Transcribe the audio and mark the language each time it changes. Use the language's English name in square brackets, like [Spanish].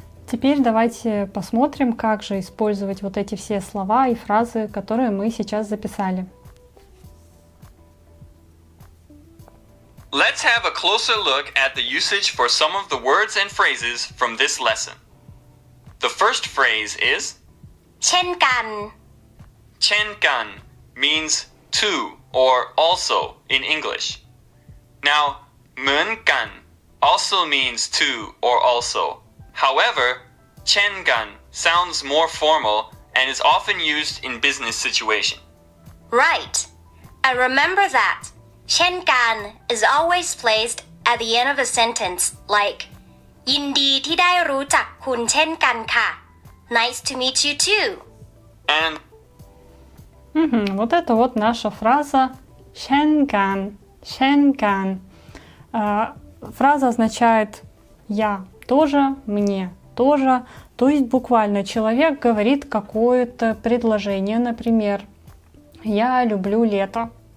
[Russian] Теперь давайте посмотрим, как же использовать вот эти все слова и фразы, которые мы сейчас записали. [English] Let's have a closer look at the usage for some of the words and phrases from this lesson. The first phrase is [Thai] เช่นกัน [English] chengan means too or also in English. Now, meungan also means too or also. However, chengan sounds more formal and is often used in business situation. Right. I remember that. เช่นกัน is always placed at the end of a sentence like [Thai] ยินดีที่ได้รู้จักคุณเช่นกันค่ะ [English] Nice to meet you too. And [Russian] Вот это вот наша фраза «шенган». «Шенган». Фраза означает «я тоже», «мне тоже». То есть буквально человек говорит какое-то предложение, например, «я люблю лето».